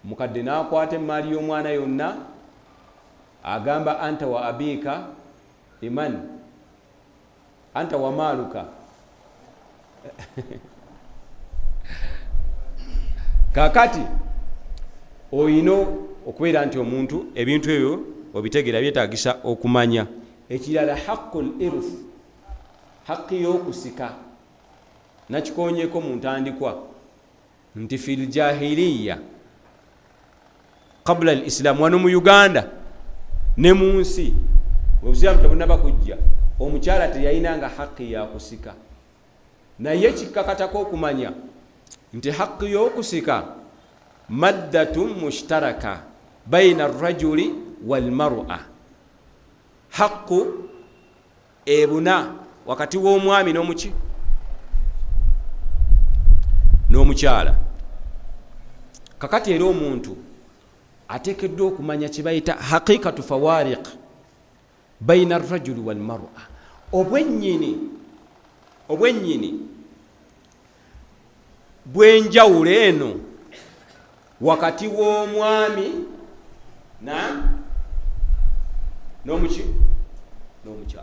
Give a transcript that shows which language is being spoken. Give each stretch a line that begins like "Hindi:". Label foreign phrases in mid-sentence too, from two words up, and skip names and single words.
Ganda: mukadde n'akwata emaali y'omwana yonna agamba
Arabic: أنت وأبيك إيمان أنت ومالك
Ganda: kakati oyina okubeera nti omuntu ebintu ebyo obitegeera byetagisa okumanya. Ekirala
Arabic: حق الإرث,
Ganda: haqqi y'okusika. Nakikonyeko mu ntandikwa nti
Arabic: في الجاهلية قبل الإسلام,
Ganda: wano mu Uganda ne mu nsi obusiraamu tebunaba kujja, omukyala teyayinanga haqqi ya kusika. Naye kikakatako okumanya nti haqqi y'okusika
Arabic: مادة مشتركة بين الرجل والمرأة,
Ganda: haqqu ebuna wakati w'omwami n'omukyala. Kakati era omuntu ateekeddwa okumanya kye bayita
Arabic: حقيقة الفوارق بين الرجل والمرأة,
Ganda: obwennyini bw'enjawulo eno wakati w'omwami n'omukyala.